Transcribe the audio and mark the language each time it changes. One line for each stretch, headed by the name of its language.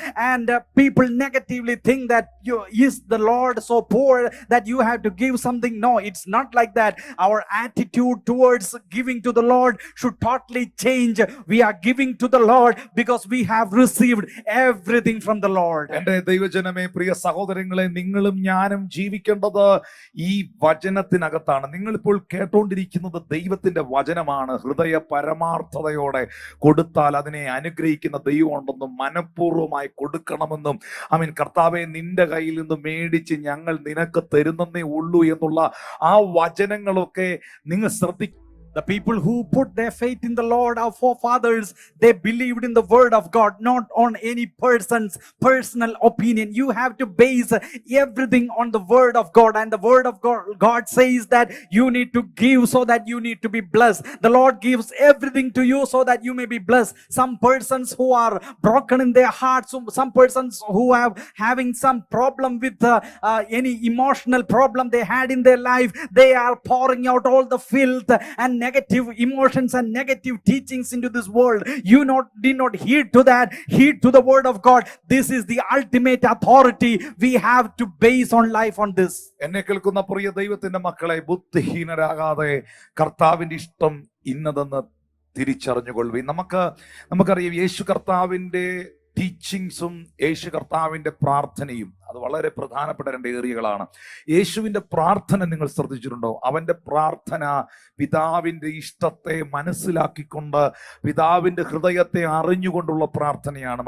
English: And people negatively think that is the Lord so poor that you have to give something. No, it's not like that. Our attitude towards giving to the Lord should totally change. We are giving to the Lord because we have received everything from the Lord.
Malayalam: എന്റെ ദൈവജനമേ, പ്രിയ സഹോദരങ്ങളെ, നിങ്ങളും ഞാനും ജീവിക്കേണ്ടത് ഈ വചനത്തിനകത്താണ്. നിങ്ങളിപ്പോൾ കേട്ടോണ്ടിരിക്കുന്നത് ദൈവത്തിന്റെ വചനമാണ്. ഹൃദയ പരമാർത്ഥതയോടെ കൊടുത്താൽ അതിനെ അനുഗ്രഹിക്കുന്ന ദൈവം ഉണ്ടെന്നും മനഃപൂർവ്വമായി കൊടുക്കണമെന്നും, കർത്താവെ നിന്റെ കയ്യിൽ നിന്ന് മേടിച്ച് ഞങ്ങൾ നിനക്ക് തരുന്നേ ഉള്ളൂ എന്നുള്ള ആ വചനങ്ങളൊക്കെ നിങ്ങൾ ശ്രദ്ധിക്കുക.
English: The people who put their faith in the Lord, our forefathers, they believed in the word of God, not on any person's personal opinion. You have to base everything on the word of God. And the word of God says that you need to give so that you need to be blessed. The Lord gives everything to you so that you may be blessed. Some persons who are broken in their hearts, some persons who have having some problem with any emotional problem they had in their life, they are pouring out all the filth and negative emotions and negative teachings into this world. You did not heed to that. Heed to the word of God. This is the ultimate authority. We have to base on life on this.
Malayalam: എന്നെ കേൾക്കുന്ന പ്രിയ ദൈവത്തിന്റെ മക്കളെ, ബുദ്ധിഹീനരാകാതെ കർത്താവിന്റെ ഇഷ്ടം ഇന്നതെന്ന് തിരിച്ചറിഞ്ഞുകൊള്ളുവിൻ. നമുക്കറിയാം, യേശു കർത്താവിന്റെ ടീച്ചിങ്സും യേശു കർത്താവിന്റെ പ്രാർത്ഥനയും അത് വളരെ പ്രധാനപ്പെട്ട രണ്ട് ഏരിയകളാണ്. യേശുവിന്റെ പ്രാർത്ഥന നിങ്ങൾ ശ്രദ്ധിച്ചിട്ടുണ്ടോ? അവന്റെ പ്രാർത്ഥന പിതാവിന്റെ ഇഷ്ടത്തെ മനസ്സിലാക്കിക്കൊണ്ട്, പിതാവിന്റെ ഹൃദയത്തെ അറിഞ്ഞുകൊണ്ടുള്ള പ്രാർത്ഥനയാണ്.